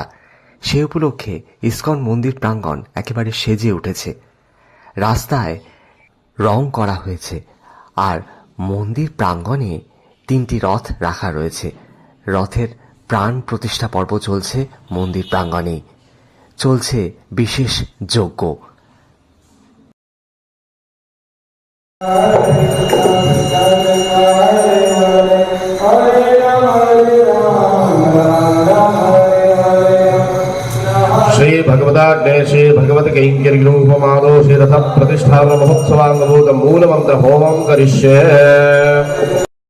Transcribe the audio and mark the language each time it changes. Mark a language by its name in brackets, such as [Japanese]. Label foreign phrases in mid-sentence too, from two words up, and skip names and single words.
[Bangla] সে উপলক্ষে ইসকন মন্দির প্রাঙ্গণ একেবারে সেজে উঠেছে। রাস্তায় রং করা হয়েছে আর মন্দির প্রাঙ্গণে তিনটি রথ রাখা রয়েছে। রথের প্রাণ প্রতিষ্ঠা পর্ব চলছে মন্দির প্রাঙ্গণেই। চলছে বিশেষ যজ্ঞ। [Sanskrit] श्री भगवदाग्ने श्री भगवत कैंकर्यरूपमादो श्री रथ प्रतिष्ठान महोत्सवांगभूत मूल मंत्र होमं करिष्ये।